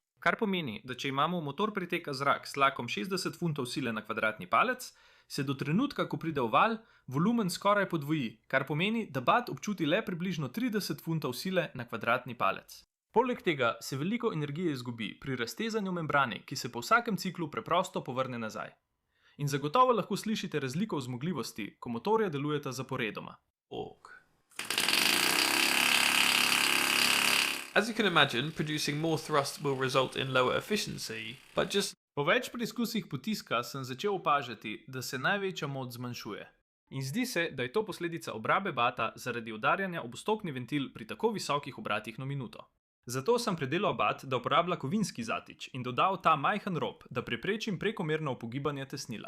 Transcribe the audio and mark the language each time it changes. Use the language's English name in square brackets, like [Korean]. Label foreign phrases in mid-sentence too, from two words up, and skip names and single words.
[Slovenian] Kar pomeni, da če imamo v motor priteka zrak s tlakom 60 funtov sile na kvadratni palec, se do trenutka, ko pride v val, volumen skoraj podvoji, kar pomeni, da bat občuti le približno 30 funtov sile na kvadratni palec. Poleg tega se veliko energije izgubi pri raztezanju membrane, ki se po vsakem ciklu preprosto povrne nazaj. In zagotovo lahko slišite razliko v zmogljivosti, ko motorja delujeta zaporedoma. [English] As you can imagine, producing more thrust will result in lower efficiency, but just. [Slovenian] Po več preizkusih potiska sem začel opažati, da se največja moč zmanjšuje. In zdi se, da je to posledica obrabe bata zaradi udarjanja ob vstopni ventil pri tako visokih obratih na minuto. Zato sem predelal bat, da uporablja kovinski zatič in dodal ta majhen rob, da preprečim prekomerno upogibanje tesnila.